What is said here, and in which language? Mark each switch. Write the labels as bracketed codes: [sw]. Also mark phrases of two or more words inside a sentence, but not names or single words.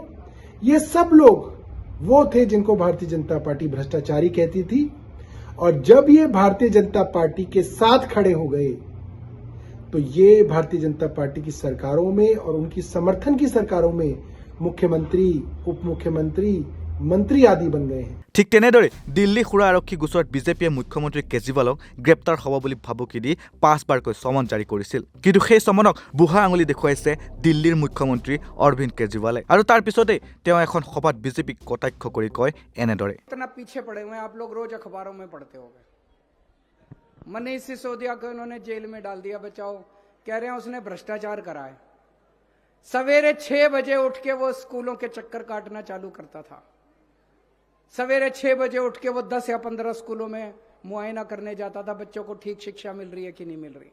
[hi] ये सब लोग वो थे जिनको भारतीय जनता पार्टी भ्रष्टाचारी कहती थी। और जब ये भारतीय जनता पार्टी के साथ खड़े हो गए तो ये भारतीय जनता पार्टी की सरकारों में और उनकी समर्थन की सरकारों में मुख्यमंत्री, उप मुख्यमंत्री, मंत्री आदि बन गए हैं। [as] ঠিক তেনেদৰে দিল্লী সুৰা আৰক্ষী গোচৰত বিজেপিয়ে মুখ্যমন্ত্ৰী কেজৰিৱালক গ্ৰেপ্তাৰ হ'ব বুলি ভাবুকি দি 5বাৰকৈ চমন জাৰি কৰিছিল। কিন্তু সেই চমনক বুঢ়া আঙুলি দেখুৱাইছে দিল্লীৰ মুখ্যমন্ত্ৰী অৰবিন্দ কেজৰিৱালে। আৰু তাৰ পিছতেই তেওঁ এখন সভাত বিজেপিক কটাক্ষ কৰি কয় এনেদৰে, [hi] इतना पीछे पड़े हुए हैं, आप लोग रोज अखबारों में पढ़ते होंगे। मनीष सिसोदिया को इन्होंने जेल में डाल दिया, बचाओ, कह रहे हैं उसने भ्रष्टाचार करा है। सवेरे 6 बजे उठ के वो स्कूलों के चक्कर काटना चालू करता था। सवेरे 6 बजे उठ के वो 10 या 15 स्कूलों में मुआयना करने जाता था, बच्चों को ठीक शिक्षा मिल रही है कि नहीं मिल रही।